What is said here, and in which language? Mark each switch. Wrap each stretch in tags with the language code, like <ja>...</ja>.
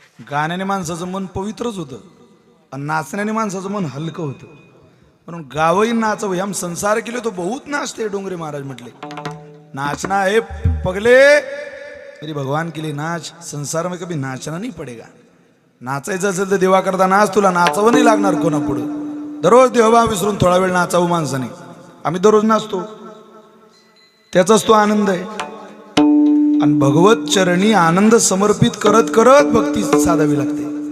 <mr>गाण्याने माणसाचं मन पवित्रच होतं आणि नाचण्याने माणसाचं मन हलकं होतं. म्हणून गावही नाचव</mr> <hi>हम संसार केले तो बहुत नाचते.</hi> <mr>डोंगरे महाराज म्हटले</mr> <hi>नाचना है पगले मेरी भगवान के लिए नाच, संसार में कभी नाचना नहीं पडेगा.</hi> <mr>नाचायचं असेल तर देवा करता नाच, तुला नाचावं नाही लागणार कोणा पुढे. दररोज देवभाव विसरून थोडा वेळ नाचावं माणसाने. आम्ही दररोज नाचतो, त्याचाच तो आनंद आहे. आणि भगवत चरणी आनंद समर्पित करत करत भक्ती साधावी लागते.</mr>